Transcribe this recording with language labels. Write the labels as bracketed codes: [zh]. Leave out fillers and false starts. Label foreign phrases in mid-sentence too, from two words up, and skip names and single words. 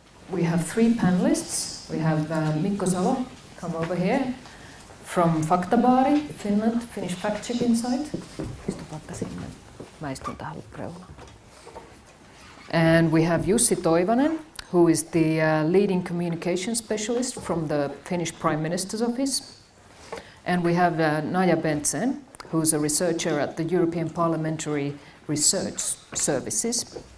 [en] we have three panelists. We have Mikko Salo, come over here, from Faktabaari, Finland, Finnish fact-checking site. [fi] Istupaatpa sinne. Mä istun tähän reunaan. [en] And we have Jussi Toivanen, who is the leading communication specialist from the Finnish Prime Minister's Office. And we have Naja Bentzen, who's a researcher at the European Parliamentary Research Services.